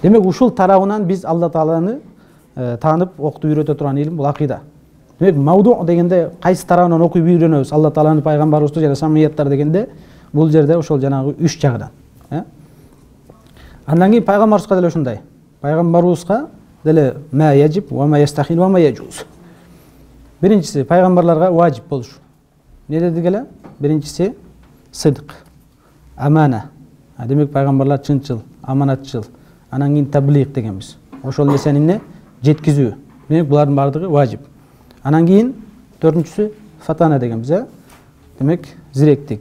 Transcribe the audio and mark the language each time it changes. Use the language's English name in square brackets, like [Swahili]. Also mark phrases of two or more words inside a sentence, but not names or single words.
[Kyrgyz] Демек ушул тарабынан биз Алла Тааланы таанып, окутуп үйрөтө турган илим бул акыйда. Демек мавду дегенде кайсы тарабынан окуп үйрөнөбүз Алла Тааланы, пайгамбарыбызды жана самияттар дегенде бул жерде ошол жанагы 3 жагынан. Андан кийин пайгамбарыбызга деле ушундай. Пайгамбарыбызга деле [Arabic] ما يجب وما يستحيل وما يجوز. [Kyrgyz] Биринчиси пайгамбарларга важип болуш. Не дедик эле? Биринчиси сыдык, амана. Демек пайгамбарлар чынчыл, аманатчыл. Анан кийин таблиг дегенбиз. Ошол нерсени эмне? Жеткизүү. Демек булардын бардыгы важип. Анан кийин төртүнчүсү фатана дегенбиз, демек зиректик.